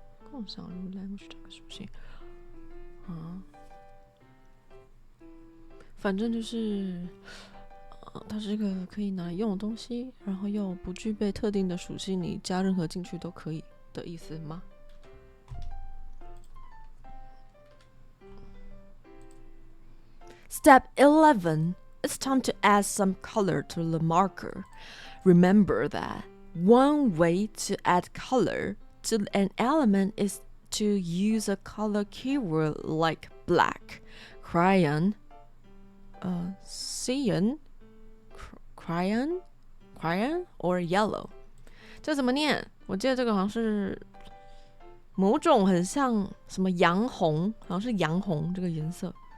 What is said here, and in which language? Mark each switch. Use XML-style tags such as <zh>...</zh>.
<zh>共享入 language 这个属性啊，反正就是它是一个可以拿来用的东西，然后又不具备特定的属性，你加任何进去都可以的意思吗？</zh> <en>Step 11. It's time to add some color to the marker. Remember that one way to add color to an element is to use a color keyword like black, crayon, cyan, crayon or yellow.</en> <zh>这怎么念？我记得这个好像是某种很像什么洋红，好像是洋红这个颜色。</zh>